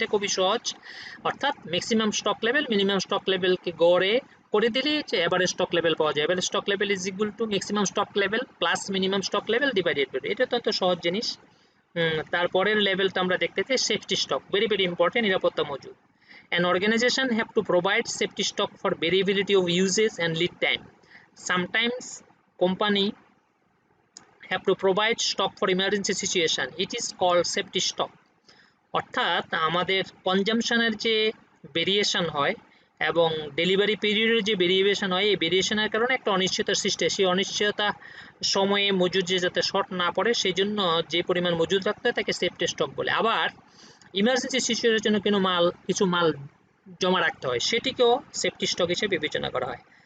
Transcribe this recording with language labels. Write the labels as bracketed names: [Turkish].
[Bangla] এটা খুবই সহজ, অর্থাৎ maximum stock level minimum stock লেভেলকে গড়ে করে দিলে এভারেজ স্টক লেভেল পাওয়া যায়। [English] average stock level is equal to maximum stock level plus minimum stock level divided by, [Bangla] এটা তো এত সহজ জিনিস। তারপরের লেভেলটা আমরা দেখতে চাই safety stock, very very important, নিরাপত্তা মজুদ। [English] An organization have to provide safety stock for variability of usage and lead time. Sometimes company have to provide stock for emergency situation. It is called safety stock. [Bangla] অর্থাৎ আমাদের কনজাম্পশনের যে variation হয় এবং delivery পিরিয়ডের যে variation হয়, এই ভেরিয়েশনের কারণে একটা অনিশ্চয়তার সৃষ্টি হয়, সেই অনিশ্চয়তা সময়ে মজুদ যে যাতে শর্ট না পড়ে সেই জন্য যে পরিমাণ মজুদ রাখতে হয় তাকে সেফটি স্টক বলে। আবার ইমার্জেন্সি সিচুয়েশনের জন্য কিছু মাল জমা রাখতে হয়, সেটিকেও সেফটি স্টক হিসেবে বিবেচনা করা হয়।